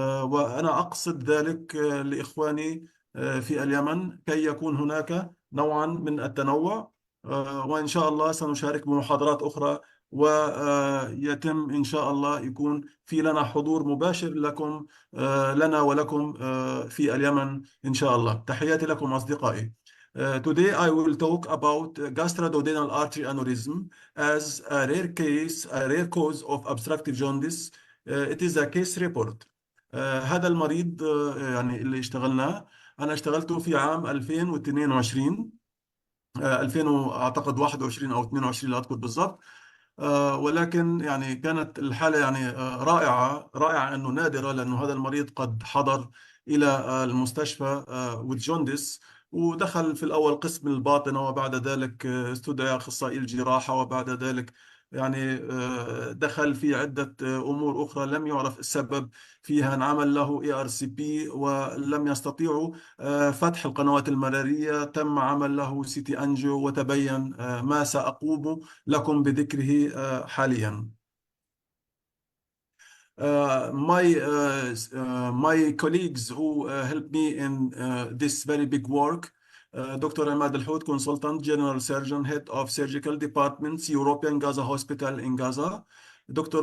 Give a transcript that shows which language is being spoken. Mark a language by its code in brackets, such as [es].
[ar] وأنا أقصد ذلك لإخواني في اليمن كي يكون هناك نوعا من التنوع. وإن شاء الله سنشارك بمحاضرات أخرى، ويتم إن شاء الله يكون في لنا حضور مباشر لكم لنا ولكم في اليمن إن شاء الله. تحياتي لكم أصدقائي. [en] Today I will talk about gastroduodenal artery aneurysm as a rare case, a rare cause of obstructive jaundice. It is a case report. [ar] هذا المريض يعني اللي اشتغلناه، أنا اشتغلته في عام 2022، 2000 أعتقد 21 أو 22 لا أذكر بالضبط. ولكن يعني كانت الحالة يعني رائعة رائعة، أنه نادرة، لأنه هذا المريض قد حضر إلى المستشفى والجوندس، ودخل في الأول قسم الباطنة، وبعد ذلك استدعى أخصائي الجراحة، وبعد ذلك يعني دخل في عدة أمور أخرى لم يعرف السبب فيها. انعمل له ERCP ولم يستطيعوا فتح القنوات المرارية. تم عمل له CT أنجيو وتبين ما سأقوم لكم بذكره حاليا. [en] My colleagues who helped me in this very big work, Dr. Ahmad Al-Houd, consultant, general surgeon, head of surgical departments, European Gaza Hospital in Gaza. Dr.